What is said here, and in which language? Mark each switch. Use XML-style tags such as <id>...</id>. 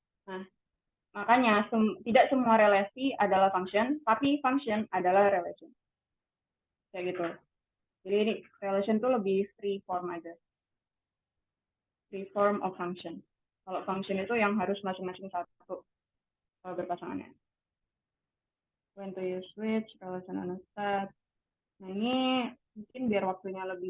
<id>Nah, makanya tidak semua relasi adalah function, tapi function adalah relation. Kayak gitu. Jadi ini relation tuh lebih free form aja.</id> <en>Free form of function.</en> <id>Kalau function itu yang harus masing-masing satu berpasangannya.</id> <en>When to use switch, relation and set.</en> <id>Nah ini mungkin biar waktunya lebih</id>